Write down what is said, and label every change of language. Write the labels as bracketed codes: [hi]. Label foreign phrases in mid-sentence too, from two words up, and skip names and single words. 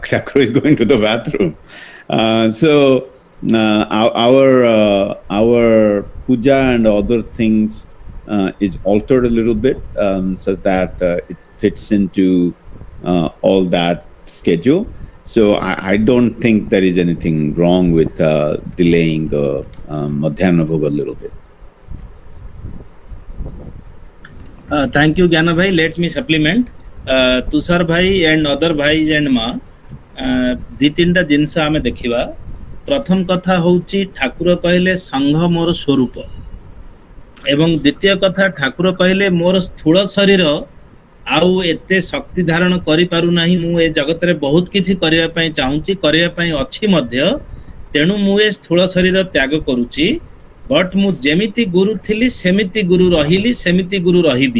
[en] Thakur is going to the bathroom. So our puja and other things is altered a little bit, such that it fits into all that schedule. So I don't think there is anything wrong with delaying the [or] ମଧ୍ୟାହ୍ନ ଭୋଗ [en] a little bit. Thank you, Jana Bhai. Let me supplement. Tushar Bhai and other Bhais and Ma, [or] ଦି ତିନିଟା ଜିନିଷ ଆମେ ଦେଖିବା। ପ୍ରଥମ କଥା ହେଉଛି ଠାକୁର କହିଲେ ସଂଘ ମୋର ସ୍ୱରୂପ, ଏବଂ ଦ୍ୱିତୀୟ କଥା ଠାକୁର କହିଲେ ମୋର ସ୍ଥୂଳ ଶରୀର ଆଉ ଏତେ ଶକ୍ତି ଧାରଣ କରିପାରୁନାହିଁ, ମୁଁ ଏ ଜଗତରେ ବହୁତ କିଛି କରିବା ପାଇଁ ଚାହୁଁଛି, କରିବା ପାଇଁ ଅଛି ମଧ୍ୟ, ତେଣୁ ମୁଁ ଏ ସ୍ଥୂଳ ଶରୀର ତ୍ୟାଗ କରୁଛି, ବଟ୍ ମୁଁ ଯେମିତି ଗୁରୁ ଥିଲି ସେମିତି ଗୁରୁ ରହିଲି, ସେମିତି ଗୁରୁ ରହିବି।